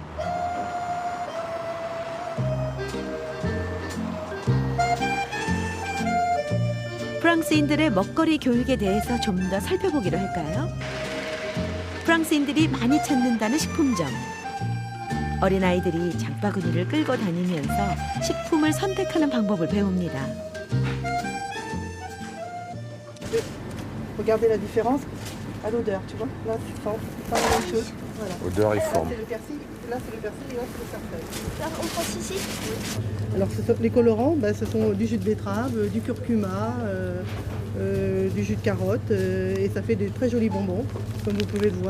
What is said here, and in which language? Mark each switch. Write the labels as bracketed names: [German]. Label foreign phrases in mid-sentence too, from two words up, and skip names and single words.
[Korean] 프랑스인들의 먹거리 교육에 대해서 좀 더 살펴보기로 할까요? 프랑스인들이 많이 찾는다는 식품점. 어린아이들이 장바구니를 끌고 다니면서 식품을 선택하는 방법을 배웁니다. [French] Regardez la différence à l'odeur, tu vois. Là, tu sens, c'est pas la même chose. Voilà. Odeur et Là, forme. c'est le persil, là, c'est le persil et là, c'est le sarfeuille. On pense ici. Alors, les colorants, ce sont du jus de betterave, du curcuma, du jus de carotte, et ça fait des très jolis bonbons, comme vous pouvez le voir.